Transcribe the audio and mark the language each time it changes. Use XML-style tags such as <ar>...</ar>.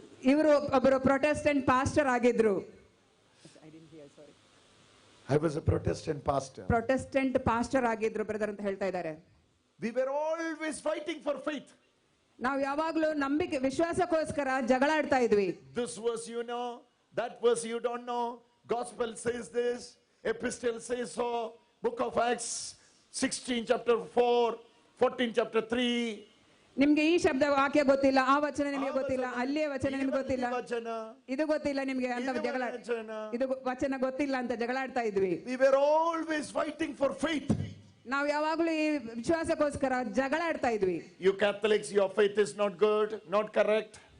<kn>ಇವರು ಒಬ್ಬರು Protestant pastor ಆಗಿದ್ರು.</kn> <en>I was a Protestant pastor.</en> <kn>Protestant pastor ಆಗಿದ್ರು ಬ್ರದರ್ ಅಂತ ಹೇಳ್ತಾ ಇದ್ದಾರೆ.</kn> <en>We were always fighting for faith.</en> <kn>ನಾವು ಯಾವಾಗಲೂ ನಂಬಿಕೆ ವಿಶ್ವಾಸಕ್ಕೋಸ್ಕರ ಜಗಳಾಡ್ತಾ ಇದ್ವಿ.</kn> <en>This verse you know, that verse you don't know. Gospel says this, epistle says so, book of Acts 16 chapter 4, 14 chapter 3.</en> <kn>ನಿಮ್ಗೆ ಈ ಶಬ್ದ ವಾಕ್ಯ ಗೊತ್ತಿಲ್ಲ, ಆ ವಚನ ನಿಮಗೆ ಗೊತ್ತಿಲ್ಲ, ಅಲ್ಲಿಯ ವಚನ ನಿಮ್ಗೆ ಗೊತ್ತಿಲ್ಲ, ಇದು ಗೊತ್ತಿಲ್ಲ ನಿಮ್ಗೆ ಅಂತ ಜಗಳ, ಇದು ವಚನ ಗೊತ್ತಿಲ್ಲ ಅಂತ ಜಗಳಾಡ್ತಾ ಇದ್ವಿ.</kn> <en>We were always fighting for faith.</en> <kn>ನಾವು ಯಾವಾಗಲೂ ಈ ವಿಶ್ವಾಸಕ್ಕೋಸ್ಕರ ಜಗಳಾಡ್ತಾ ಇದ್ವಿ.</kn> <en>You Catholics, your faith is not good, not correct.</en>